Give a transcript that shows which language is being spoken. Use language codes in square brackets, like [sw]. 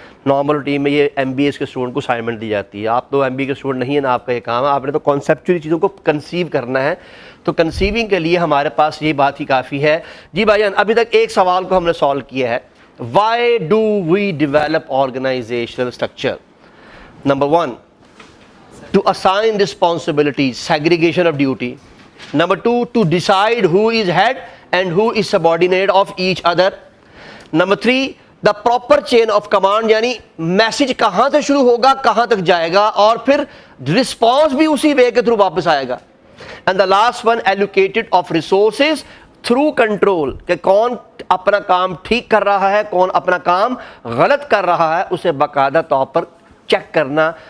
[ur] Normal team میں یہ M B اے کے اسٹوڈنٹ کو اسائنمنٹ دی جاتی ہے. آپ تو ایم بی اے کے اسٹوڈنٹ نہیں ہیں نا, آپ کا یہ کام ہے, آپ نے تو کانسیپچولی چیزوں کو کنسیو کرنا ہے. تو کنسیونگ کے لیے ہمارے پاس یہ بات ہی کافی ہے. جی بھائی جان, ابھی تک ایک سوال کو ہم نے سالو کیا ہے, [en] Why do we develop organisational structure? [ur] Number 1, [en] to assign responsibilities, segregation of duty. Number 2, to decide who is head and who is subordinate of each other. Number 3, the proper chain of command, [ur] یعنی message کہاں سے شروع ہوگا کہاں تک جائے گا, اور پھر رسپانس بھی اسی وے کے تھرو واپس آئے گا. [en] And the last one, allocated of resources through control, [ur] کہ کون اپنا کام ٹھیک کر رہا ہے, کون اپنا کام غلط کر رہا ہے, اسے باقاعدہ طور پر چیک کرنا.